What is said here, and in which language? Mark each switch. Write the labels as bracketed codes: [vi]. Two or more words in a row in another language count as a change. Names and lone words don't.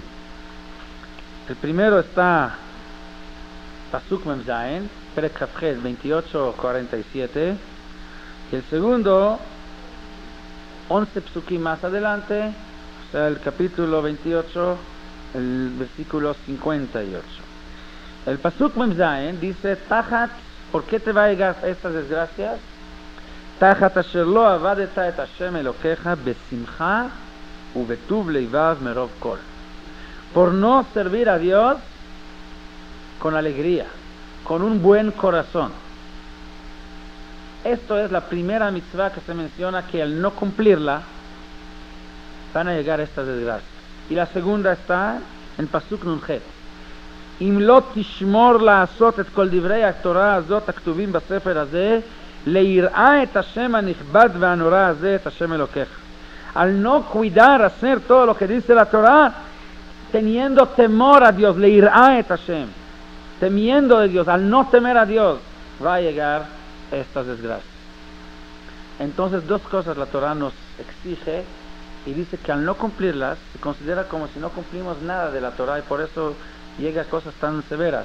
[es] El primero está [he] פסוק מם זין, פרק כ"ח [es] 28:47, y el segundo 11 psukim más adelante, o sea, el capítulo 28, el versículo 58. El [he] פסוק מם זין [es] dice, Tajat, ¿por qué te va a llegar estas desgracias? [he] תחת אשר לא עבדת את השם אלוקיך בשמחה ובטוב לבב מרב כל. [es] Por no servir a Dios con alegría, con un buen corazón. Esto es la primera mitzvah que se menciona, que al no cumplirla van a llegar estas desgracias. Y la segunda está en [he] פסוק נ"ח. אם לא תשמור לעשות את כל דברי התורה הזאת הכתובים בספר הזה, ליראה את השם הנכבד והנורא הזה, את השם אלוקיך. [es] Al no cuidar, hacer todo lo que dice la Torah, teniendo temor a Dios, [he] ליראה את השם, [es] temiendo de Dios, al no temer a Dios, va a llegar estas desgracias. Entonces, dos cosas la Torah nos exige y dice que al no cumplirlas, se considera como si no cumplimos nada de la Torah y por eso llega a cosas tan severas.